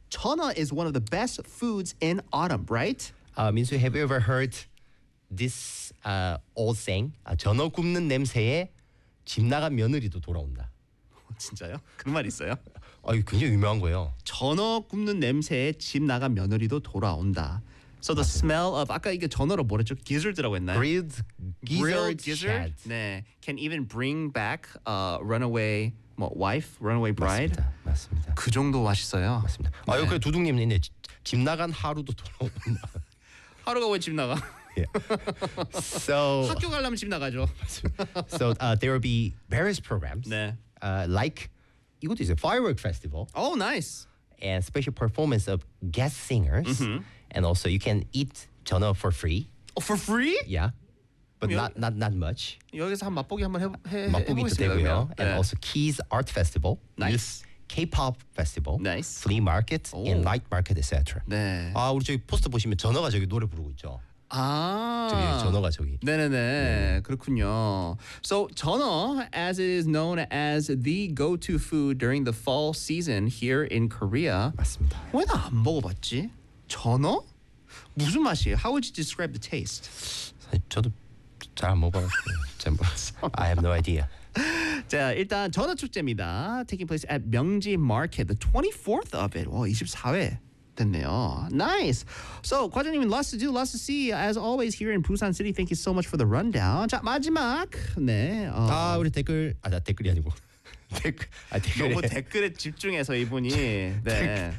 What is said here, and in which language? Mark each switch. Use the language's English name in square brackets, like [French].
[English] 전어 is one of the best foods in autumn, right? Minsu, have you ever heard this old saying? [Korean] 전어 굽는 냄새에 집 나간 며느리도 돌아온다. 진짜요? 그런 말 있어요? 아, 이게 굉장히 유명한 거예요. 전어 굽는 냄새에 집 나간 며느리도 돌아온다. [English] So the [Korean] 맞습니다. [English] smell of [Korean] 아까 이게 전어로 뭐랬죠? Gizzard라고 했나요? [English] Grilled gizzard. 네, can even bring back a runaway wife, runaway bride. [Korean] 맞습니다. 맞습니다. 그 정도 맛있어요. 맞습니다. 네. 아, 여기 두둥님 이제 집 나간 하루도 돌아온다. 하루가 왜 집 나가? [English] Yeah. So [Korean] 학교 가려면 집 나가죠. [English] So there will be various programs. [Korean] 네. [English] Like, [Korean] 이것도 있어요. [English] Firework festival. Oh, nice. And special performance of guest singers. Mm-hmm. And also, you can eat 전어 for free. Oh, for free? Yeah. But not much. [Korean] 여기서 한 맛보기 한번 맛보기 해보겠습니다. [English] 네. And also, Keys Art Festival. Nice. K-pop festival. Nice. Flea market and night market, etc. [Korean] 네. 아, 우리 저기 포스터 보시면 전어가 저기 노래 부르고 있죠. 아, 저기 전어가 저기. 네네네, 네. 그렇군요. [English] So 전어, as it is known as the go-to food during the fall season here in Korea. [Korean] 맞습니다. 왜 나 안 먹어봤지? 전어? 무슨 맛이에요? [English] How would you describe the taste? [Korean] 저도 잘 먹어봤어요. [English] I have no idea. [Korean] 자, 일단 전화 축제입니다. [English] Taking place at 명지 Market, the 24th of it. [Korean] 24회 됐네요. [English] Nice. So, 과장님, lots to do, lots to see. As always, here in Busan City, thank you so much for the rundown. [Korean] 자, 마지막. 네. 아, 우리 댓글. 아, 나 댓글이 아니고. 댓글. 아, 댓글에. 너무 댓글에 집중해서 이분이. 네.